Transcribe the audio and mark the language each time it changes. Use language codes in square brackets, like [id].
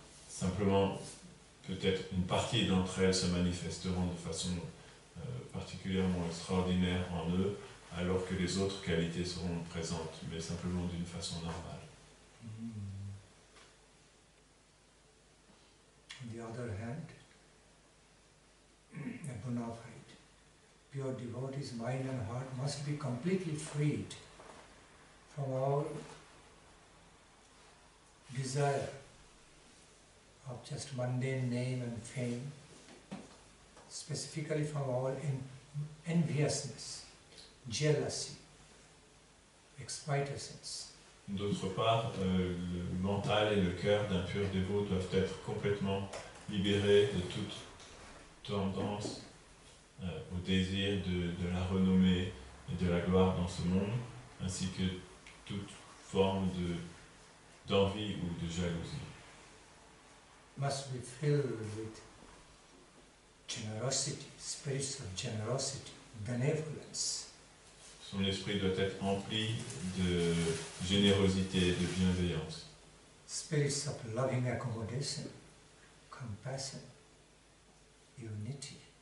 [fr] Simplement, peut-être une partie d'entre elles se manifesteront de façon particulièrement extraordinaire en eux, alors que les autres qualités seront présentes, mais simplement d'une façon normale. [en] On the other hand, a bona fide, pure devotee's mind and heart must be completely freed from all desire of just mundane name and fame, specifically from all enviousness, jealousy, exploitations. [fr] D'autre part, le mental et le cœur d'un pur dévot doivent être complètement libérés de toute tendance au désir de la renommée et de la gloire dans ce monde, ainsi que toute forme d'envie ou de jalousie. [en] Must be filled with generosity, spirits of generosity, benevolence. [fr] Son esprit doit être empli de générosité et de bienveillance. [en] Spirits of loving accommodation, compassion, unity.